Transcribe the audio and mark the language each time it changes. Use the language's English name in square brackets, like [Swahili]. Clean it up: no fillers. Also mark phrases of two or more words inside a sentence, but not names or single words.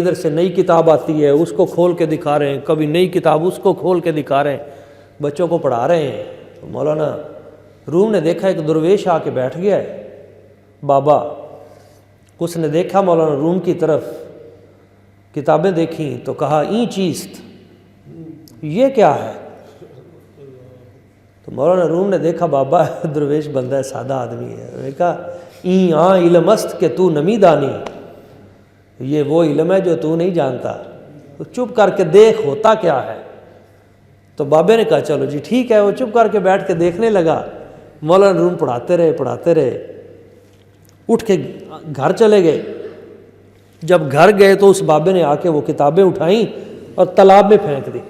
[Urdu] ادھر سے نئی کتاب آتی ہے، اس کو کھول کے دکھا رہے ہیں، کبھی نئی کتاب اس کو کھول کے دکھا رہے ہیں، بچوں کو پڑھا رہے ہیں۔ تو مولانا روم نے دیکھا ایک درویش آ کے بیٹھ گیا ہے، بابا۔ اس نے دیکھا مولانا روم کی طرف، کتابیں دیکھیں تو کہا [Persian] این چیست، [Urdu] یہ کیا ہے؟ تو مولانا روم نے دیکھا بابا درویش بندہ ہے، سادہ آدمی ہے۔ انہوں نے کہا [Persian] این علم است کہ تو نمی دانی، [Urdu] یہ وہ علم ہے جو تو نہیں جانتا، تو چپ کر کے دیکھ ہوتا کیا ہے۔ تو بابے نے کہا چلو جی ٹھیک ہے۔ وہ چپ کر کے بیٹھ کے دیکھنے لگا۔ مولانا روم پڑھاتے رہے، اٹھ کے گھر چلے گئے۔ جب گھر گئے تو اس بابے نے آ کے وہ کتابیں اٹھائیں اور تالاب میں پھینک دی۔